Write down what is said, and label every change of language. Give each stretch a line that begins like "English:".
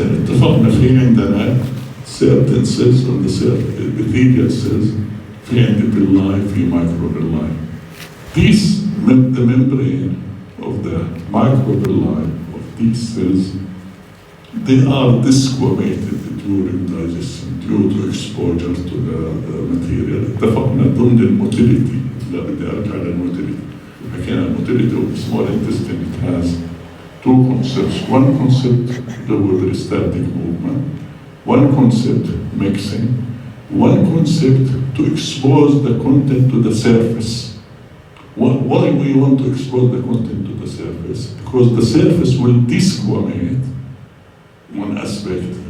Arabic: اتفقنا في عندنا
English: certain cells on the epithelial cells,
Arabic: في عندي
English: villi, في microvilli. These, the membrane of the microvilli of these cells, they are desquamated during digestion due to exposure to the material.
Arabic: اتفقنا ضمن الموtility, لا بدي أرجع للموtility. حكينا
English: الموtility of the small intestine, it has two concepts. One concept, the peristaltic movement. One concept, mixing. One concept, to expose the content to the surface. Why we want to expose the content to the surface? Because the surface will desquamate, one aspect.